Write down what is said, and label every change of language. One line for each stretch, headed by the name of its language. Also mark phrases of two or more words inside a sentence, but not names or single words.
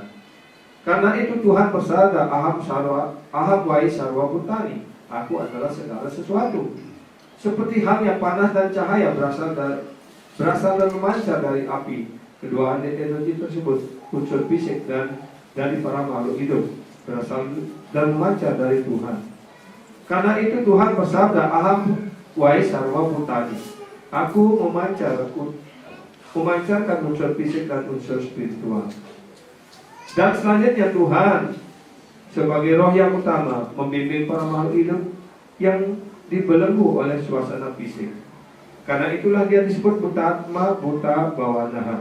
Indonesian: Karena itu Tuhan bersabda,
Sanskrit: Aham Wai Sarwa Bhutani,
Indonesian: aku adalah segala sesuatu. seperti halnya panas dan cahaya berasal dan memancar dari api. Kedua energi tersebut, unsur fisik dan dari para makhluk hidup, berasal dan memancar dari Tuhan. Karena itu Tuhan bersabda,
Sanskrit: Aham wahai sarwa bhutani,
Indonesian: aku memancarkan unsur fisik dan unsur spiritual. Dan selanjutnya Tuhan sebagai roh yang utama membimbing para makhluk hidup yang dibelenggu oleh suasana fisik. Karena itulah dia disebut
Sanskrit: buta atma, buta bawanaha.